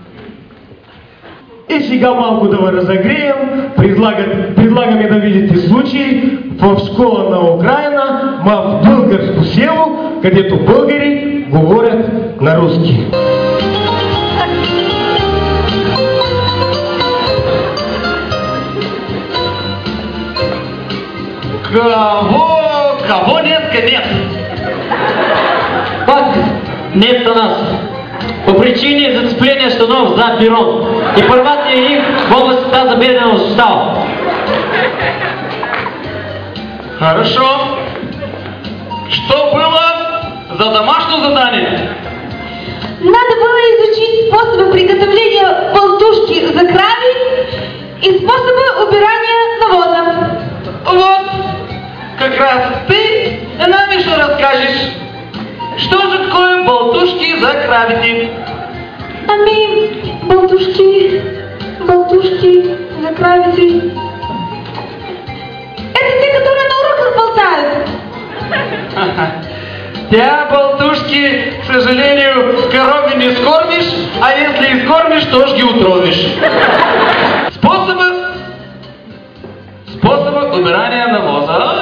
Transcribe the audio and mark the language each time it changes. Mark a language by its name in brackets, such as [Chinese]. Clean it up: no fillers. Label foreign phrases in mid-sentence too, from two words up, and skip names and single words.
[Bulgarian] И сега малко да ви разогреем, предлагаме да видите случай в школа на Украина, в българско село, където българи говорят на руски. [Russian] Кого днеска нет? Пак нет у нас. По причине зацепления штанов за перрон. И порватия их в области тазобедренного сустава. Хорошо. Что было за домашнее задание? Надо было изучить способы приготовления болтушки [Bulgarian] за крави [Russian] и способы убирания навоза. Вот, как раз ты нам еще расскажешь, что же такое болтушки [Bulgarian] за кравити. Ами, болтушки за кравити. [Russian] Это те, которые на уроках болтают. Тебя, болтушки, к сожалению, корове не скормишь, а если и скормишь, то ж ги утровишь. Способы убирания навоза.